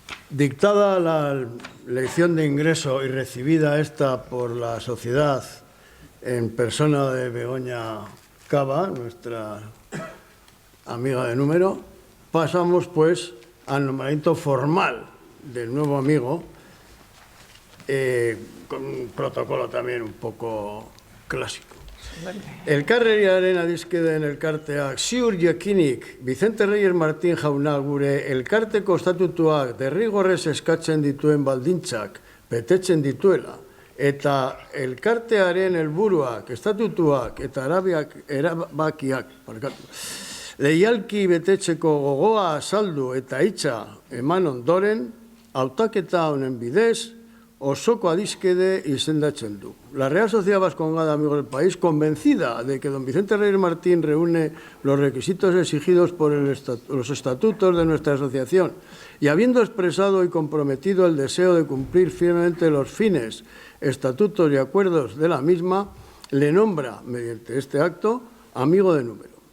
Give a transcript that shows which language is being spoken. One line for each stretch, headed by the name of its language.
Spanish: Dictada la lección de ingreso y recibida esta por la sociedad en persona de Begoña Cava, nuestra amiga de número, pasamos pues al nombramiento formal del nuevo amigo, con un protocolo también un poco clásico.
Basque: Elkarreriaren adizkideen elkarteak ziur jakinik Vicente Reyes Martín jauna gure elkarteko estatutuak derrigorrez eskatzen dituen baldintzak betetzen dituela eta elkartearen helburuak, estatutuak eta erabakiak leialki betetzeko gogoa azaldu eta hitza eman ondoren, hautaketa honen bidez osoko adizkide izendatzen du.
Spanish: La Real Sociedad Vascongada, amigos del país, convencida de que don Vicente Reyes Martín reúne los requisitos exigidos por los estatutos de nuestra asociación y habiendo expresado y comprometido el deseo de cumplir firmemente los fines, estatutos y acuerdos de la misma, le nombra, mediante este acto, amigo de número.